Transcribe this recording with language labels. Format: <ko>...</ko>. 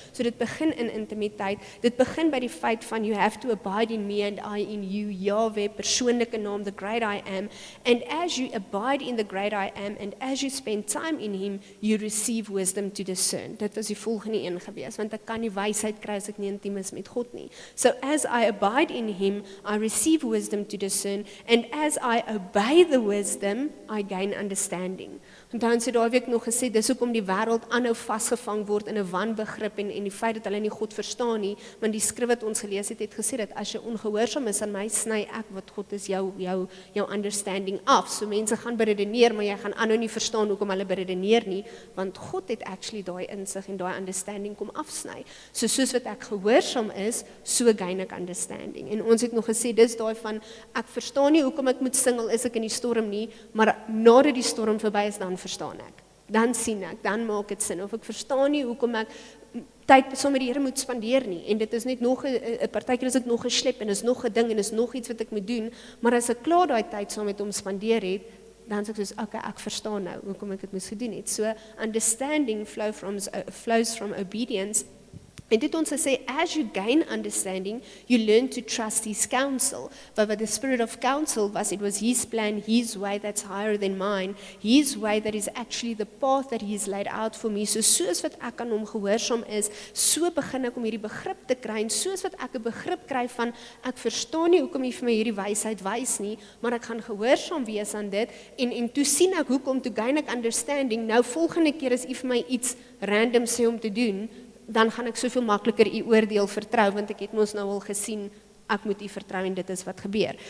<af>So dit begin in intimiteit, dit begin by die feit van,</af> <en>you have to abide in me and I in you, Yahweh, persoonlike naam, the great I am, and as you abide in the great I am, and as you spend time in him, you receive wisdom to discern.</en> <af>Dit was die volgende een gewees, want ek kan nie wysheid kry as ek nie intiem is met God nie.</af> <en>So as I abide in him, I receive wisdom to discern, and as I obey the wisdom, I gain understanding.</en> <af>En dan sê daai week nog gesê, dis hoekom die wêreld aanhou vasgevang word in 'n wanbegrip en die feit dat hulle nie God verstaan nie, want die skrif wat ons gelees het gesê dat as jy ongehoorsaam is aan my, sny ek wat God is jou understanding af. So mense gaan beredeneer, maar jy gaan aanhou nie verstaan hoekom hulle beredeneer nie, want God het actually daai insig en daai understanding kom afsny. So soos wat ek gehoorsaam is, so gain ek understanding. En ons het nog gesê, dis daai van, ek verstaan nie hoekom ek moet sing al is ek in die storm nie, maar nadat die storm verby is, dan verstaan ek. Dan sien ek, dan maak dit sin. Of ek verstaan nie hoekom ek tyd saam met die Here moet spandeer nie. En dit is net nog 'n partykeer is dit nog geslep en is nog 'n ding en is nog iets wat ek moet doen, maar as ek klaar daai tyd saam met hom spandeer het, dan sê ek soos, okay, ek verstaan nou hoekom ek dit moes gedoen het.</af> <en>So understanding flows from obedience. En dit ons gesê, as you gain understanding, you learn to trust his counsel. But the spirit of counsel was, it was his plan, his way that's higher than mine, his way that is actually the path that he has laid out for me.</en> <af>So soos wat ek aan hom gehoorsaam is, so begin ek om hierdie begrip te kry, en soos wat ek 'n begrip kry van, ek verstaan nie hoekom hy vir my hierdie wysheid wys nie, maar ek gaan gehoorsaam wees aan dit, en toe sien ek hoekom, toe gain ek understanding. Nou volgende keer as hy vir my iets random sê om te doen, dan gaan ek soveel makliker u oordeel vertrou, want ek het mos nou al gesien, ek moet u vertrou en dit is wat gebeur.</af>